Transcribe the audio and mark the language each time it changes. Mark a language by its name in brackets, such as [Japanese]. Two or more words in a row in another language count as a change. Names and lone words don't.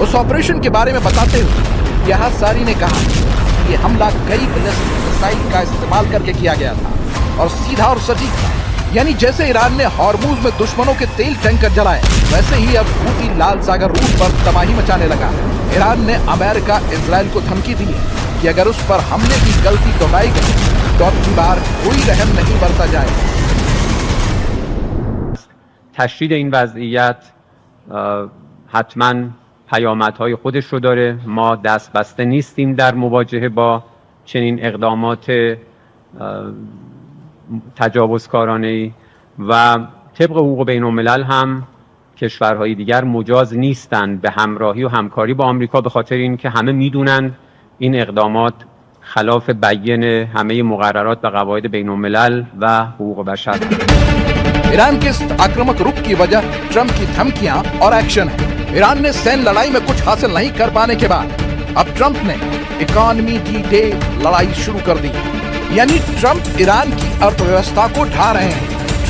[Hindi] उस ऑपरेशन के बारे में बताते हुए यह सारी ने कहा कि ये हमला कई बैलिस्टिक मिसाइल का इस्तेमाल करके किया गया था और सीधा और सटीक था। यानी जैसे ईरान ने हॉर्मुज में दुश्मनों के तेल टैंकर जलाए, वैसे ही अब हूती लाल सागर रूट पर तबाही मचाने लगा। ईरान ने अमेरिका, इजराइल को धमकी दी है कि अगर उस पर हमले की गलती दोहराई गई तो अब की बार कोई रहम नहीं बरता जाएगा। [Persian] تشدید این وضعیت حتما پیامدهای خودش رو داره. ما دست بسته نیستیم در مواجهه با چنین اقدامات تجاوزکارانه‌ای و طبق حقوق بین‌الملل هم کشورهای دیگر مجاز نیستند به همراهی و همکاری با آمریکا، به خاطر اینکه همه میدونن این اقدامات خلاف بیان همه مقررات و قواعد بین‌الملل و حقوق بشر. [Hindi] ईरान के आक्रामक रुख की वजह ट्रंप की धमकियां और एक्शन है। ईरान ने सैन्य लड़ाई में कुछ हासिल नहीं कर पाने के बाद अब ट्रंप ने [English] economy D-Day [Hindi] लड़ाई शुरू कर दी। यानी ट्रंप ईरान की अर्थव्यवस्था को ढा रहे हैं।